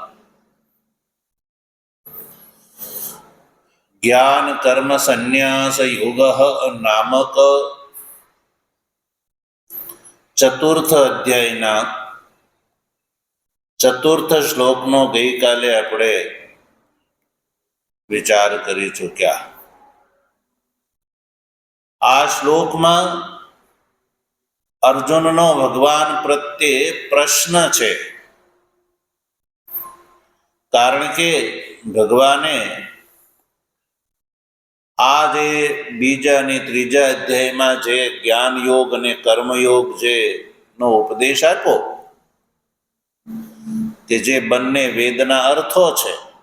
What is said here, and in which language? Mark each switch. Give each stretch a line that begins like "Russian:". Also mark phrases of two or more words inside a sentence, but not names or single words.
Gujarati: જ્ઞાન કર્મ સંન્યાસ યોગ નામક ચતુર્થ અધ્યાયના ચતુર્થ શ્લોકનો ગઈ કાલે આપણે विचार કરી ચૂક્યા। આ શ્લોકમાં અર્જુનનો ભગવાન પ્રત્યે પ્રશ્ન છે, કારણ કે ભગવાને આ જે બીજા અને ત્રીજા અધ્યાયમાં જે જ્ઞાન યોગ અને કર્મયોગ જે નો ઉપદેશ આપ્યો, કે જે બંને વેદના અર્થો છે,